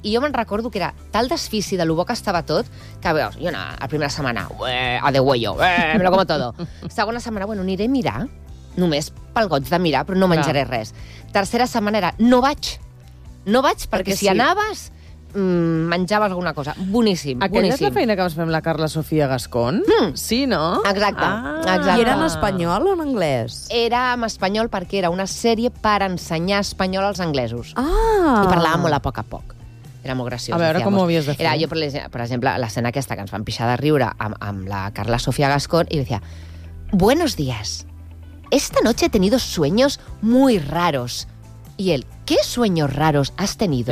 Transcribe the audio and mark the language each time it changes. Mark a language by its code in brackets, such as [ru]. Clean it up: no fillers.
[ca] I jo me'n recordo que era tal desfici de lo bo que estava tot, que veus, jo anava la primera setmana, a de huello, [es] me lo como todo. [ca] Segona setmana, bueno, aniré a mirar, només pel goig de mirar, però no menjaré res. Tercera setmana era, no vaig, perquè si anaves, menjava alguna cosa. Boníssim, Aquella és la feina que vas fer amb la Carla Sofia Gascón? Sí, no? Exacte. I era en espanyol o en anglès? Era en espanyol perquè era una sèrie per ensenyar espanyol als anglesos. Ah! I parlava molt a poc a poc. Era molt graciós. A veure, com ho havies de fer? Era jo, per exemple, l'escena aquesta que ens van pixar de riure amb la Carla Sofía Gascón, i deia: [es] "Buenos días. Esta noche he tenido sueños muy raros." [ca] I ell: [es] "¿Qué sueños raros has tenido?"